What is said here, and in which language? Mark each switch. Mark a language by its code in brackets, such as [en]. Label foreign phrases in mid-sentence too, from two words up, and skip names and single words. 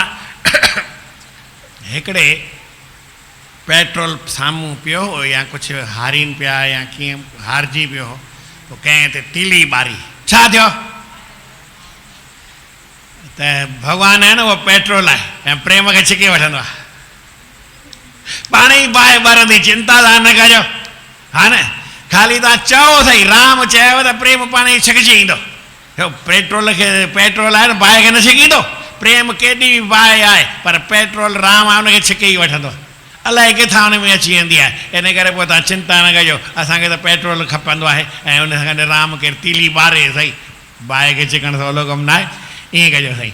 [sd] हिकिड़े पेट्रोल साम्हूं पियो हो या कुझु हारीनि पिया या कीअं हारजी पियो हो पोइ कंहिं ते तीली ॿारी छा थियो त भॻवानु आहे न उहो पेट्रोल आहे ऐं प्रेम खे छिके वठंदो आहे पाण ई बाहि ॿरंदी चिंता तव्हां न कजो हा न ख़ाली तव्हां चओ सही राम चयव त प्रेम पाण ई छिकिजी ईंदो। पेट्रोल खे पेट्रोल आहे न बाहि खे न छिकींदो। प्रेम केॾी बि बाहि आहे पर पेट्रोल राम आहे उनखे छिके ई वठंदो। अलाए किथां हुन में अची वेंदी आहे। इन करे पोइ तव्हां चिंता न कजो, असांखे त पेट्रोल खपंदो आहे ऐं उन सां गॾु राम केरु तीली ॿारे सही, बाहि खे चिकण सवलो कमु न आहे। ईअं कजो साईं।